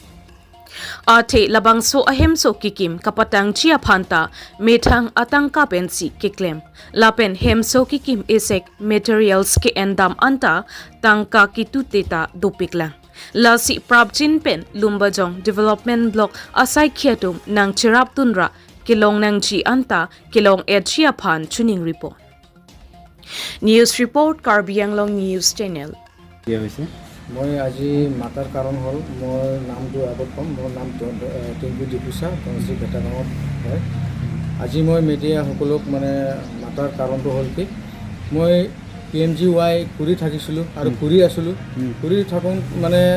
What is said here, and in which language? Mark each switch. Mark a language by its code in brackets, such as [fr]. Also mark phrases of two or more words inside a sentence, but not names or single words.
[mjw] athe labangso ahemso kikim kapatang chia phanta methang atangka pensi kiklem lapen hemso kikim esek materials ke endam anta tangka kituteta dopiklang lasi prabjin pen lumbajong [en] development block [mjw] asai khiatum nang chirap tunra kilong nang chi anta kilong edchia phan tuning [en] report News report Karbi Anglong News Channel. [as] মই আজি মাতাৰ কাৰণ হ'ল মোৰ নামটো আগত কম মোৰ নাম টিংকু ডিফুচা তংচি ভেটাগাঁৱত হয় আজি মই মিডিয়া সকলক মানে মাতাৰ কাৰণটো হ'ল কি মই PMGY কৰি থাকিছিলোঁ আৰু কৰি আছিলোঁ কৰি থাকোঁ মানে